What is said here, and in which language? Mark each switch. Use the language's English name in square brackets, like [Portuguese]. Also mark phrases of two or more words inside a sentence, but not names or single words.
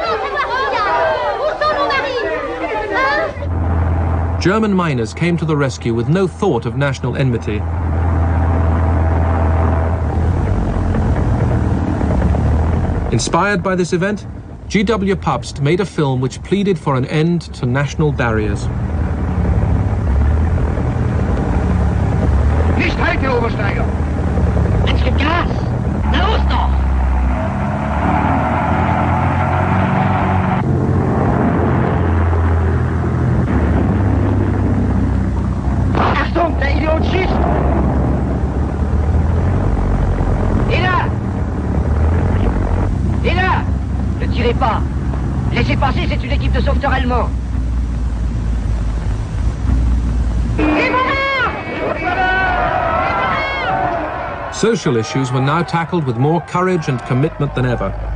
[English] German miners came to the rescue with no thought of national enmity. Inspired by this event, G.W. Pabst made a film which pleaded for an end to national barriers. [German] Nicht heute, Obersteiger! Es gibt Gas! Na los doch! Achtung, der Idiot schießt! [French] Là! Ne tirez pas! Laissez passer, c'est une équipe de sauveteurs allemands! [English] Social issues were now tackled with more courage and commitment than ever.